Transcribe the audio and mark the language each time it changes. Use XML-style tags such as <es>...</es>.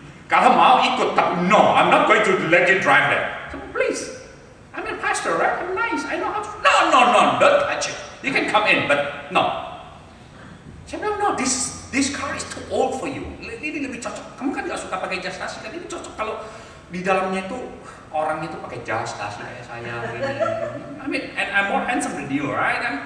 <id>Kalau mau ikut, tapi</id> <en>no, I'm not going to let you drive there. So please, I'm a pastor, right? I'm nice. I know how to. No, don't touch it. You can come in, but no.</en> <id>Saya bilang,</id> <en>no, this car is too old for you.</en> <id>Ini lebih cocok. Kamu kan gak suka pakai jas nasi, kan ini cocok kalau di dalamnya itu orangnya itu pakai jas nasi kayak saya.</id> <en>I mean, and I'm more handsome than you, right?</en>